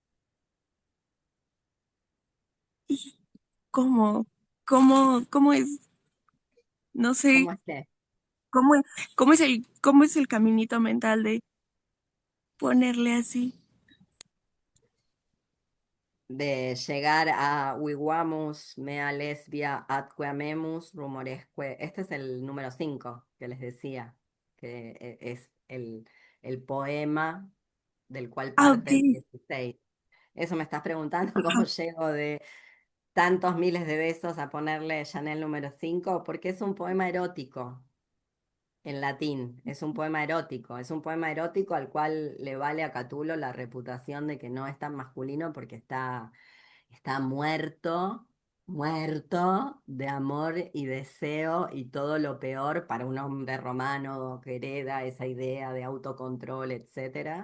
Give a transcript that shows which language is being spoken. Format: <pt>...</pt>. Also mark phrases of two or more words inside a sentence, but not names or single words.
<es>¿Cómo? ¿Cómo es? No sé, ¿Cómo es que? ¿cómo, cómo es el caminito mental de ponerle así? De llegar a</es> <la>Wigwamus, mea lesbia, atque amemus, rumoresque.</la> <es>Este es el número 5 que les decía, que es el poema del cual Ah, parte ok. el 16. Eso me estás preguntando, cómo llego de tantos miles de besos a ponerle Chanel número 5, porque es un poema erótico en latín, es un poema erótico al cual le vale a Catulo la reputación de que no es tan masculino porque está muerto, muerto de amor y deseo y todo lo peor para un hombre romano que hereda esa idea de autocontrol, etcétera.</es>